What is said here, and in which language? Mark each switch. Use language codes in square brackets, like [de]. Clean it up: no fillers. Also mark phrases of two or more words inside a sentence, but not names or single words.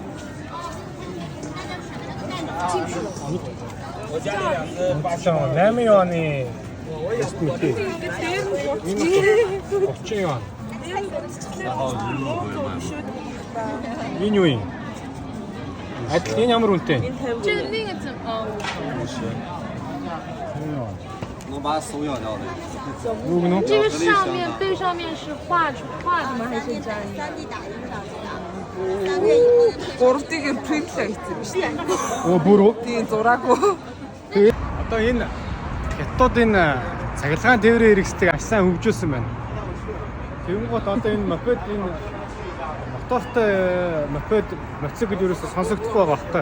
[mn] 8 yuan-ы Очион. Энэ юу юм? Энэ ямар үнэтэй? [zh] 这个那个怎么？能把手咬掉的。这个背上面是画的吗？还是粘的？3D打印上去的。 [mn] 3D-ээр принтлээ хийсэн юм шүү дээ. Оо бүр үү? Тийм зураагүй. Тэгээд одоо энэ хятадын цахилгаан тээврийн хэрэгсдэг аж сайн хөгжүүлсэн байна. Тэнгуут одоо энэ мопед мотортой мотоцикл ерөөсө сонсогдохгүй байгаа багтаа.